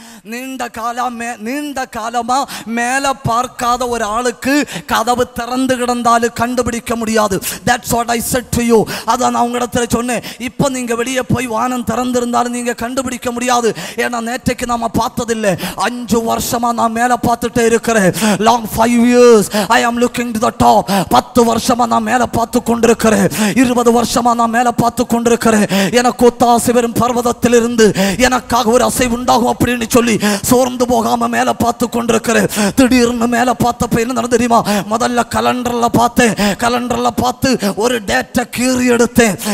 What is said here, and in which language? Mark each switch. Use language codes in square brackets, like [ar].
[ta] நீண்ட காலமா மேல பார்க்காத ஒரு ஆளுக்கு கதவு திறந்து கிடந்தாலும் கண்டுபிடிக்க முடியாது. [en] That's what I said to you. [ta] அதான் நான் உங்களிடத்துல சொன்னேன். இப்போ நீங்க வெளியே போய் வானம் திறந்திருந்தாலும் நீங்க கண்டுபிடிக்க முடியாது. ஏன்னா நேற்றைக்கு நாம பார்த்ததில்லை. 5 வருஷமா நான் மேல பார்த்துட்டே இருக்கிறேன். [en] Long 5 years I am looking to the top. [ta] 10 வருஷமா நான் மேல பார்த்து கொண்டிருக்கிறேன். 20 வருஷமா நான் மேல பார்த்து கொண்டிருக்கிறேன். எனக்கு ஒத்தாசை வரும் பர்வதத்திலிருந்து எனக்காக ஒரு அசைவு உண்டாகும் அப்படின்னு சொல்லி சோர்ந்து போகாம மேல பார்த்து கொண்டிருக்கிற. திடீர்னு மேல பார்த்தப்ப என்ன நடந்து தெரியுமா? முதல்ல கலண்டர்ல பார்த்து ஒரு டேட்டை கீறி எடுத்தேன்.